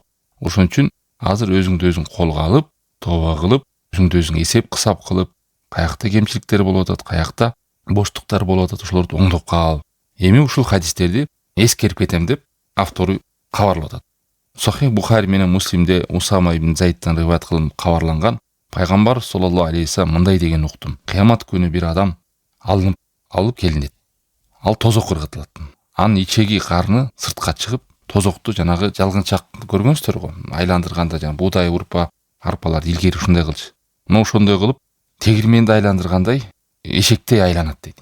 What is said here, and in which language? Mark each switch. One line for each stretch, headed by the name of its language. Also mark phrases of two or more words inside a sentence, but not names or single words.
Kyrgyz: Ошон үчүн азыр өзүңдү өзүң колго алып, тооба кылып, өзүңдү өзүң эсеп кысап кылып, каякта кемчиликтер болуп атат, каякта боштуктар болуп атат, ошолорду оңдоп кал. Эми ушул хадистерди эскерип кетем деп автору кабарлап атат. Сахих Бухари менен Муслимде Усама ибн Зайдтан риваят кылынып кабарланган, пайгамбар
Arabic: صلى الله عليه وسلم
Kyrgyz: мындай деген уктум. Кыямат күнү бир адам алып келинет. Ал тозок ыргытылат. Анын ичеги карны сыртка чыгып, тозокту жанагы жалгынчак көргөнсүздөр го, айландырганда жана буудай урпа, арпаларды илгери ушундай кылчу. Мына ошондой кылып, тегирменди айландыргандай эшектей айланат дейт.